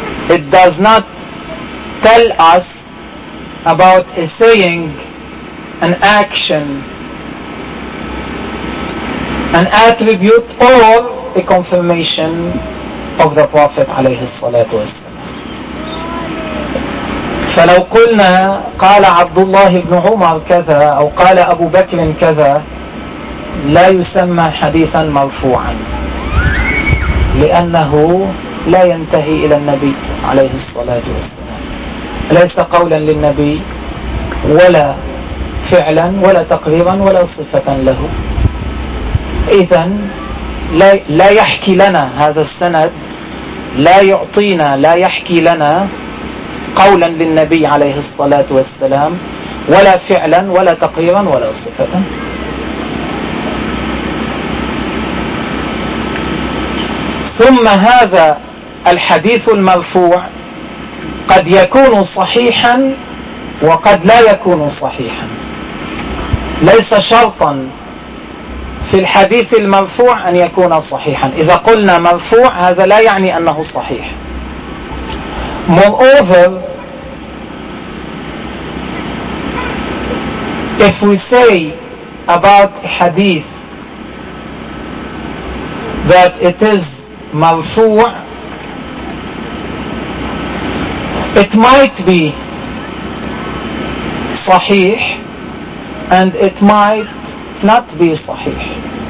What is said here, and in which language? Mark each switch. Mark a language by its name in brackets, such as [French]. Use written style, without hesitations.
[English] It does not tell us about a saying, an action, an attribute or a confirmation of the Prophet [Arabic] عليه الصلاة والسلام. فلو قلنا قال عبد الله بن عمر كذا أو قال أبو بكر كذا, لا يسمى حديثا مرفوعا لأنه لا ينتهي إلى النبي عليه الصلاة والسلام، ليس قولا للنبي ولا فعلا ولا تقريرا ولا صفة له. إذن لا يحكي لنا هذا السند، لا يعطينا، لا يحكي لنا قولا للنبي عليه الصلاة والسلام ولا فعلا ولا تقريرا ولا صفة. ثم هذا الحديث المرفوع قد يكون صحيحا وقد لا يكون صحيحا. ليس شرطا في الحديث المرفوع أن يكون صحيحا، إذا قلنا مرفوع هذا لا يعني أنه صحيح. [English] Moreover, if we say about hadith that it is مرفوع, it might be صحيح and it might not be صحيح.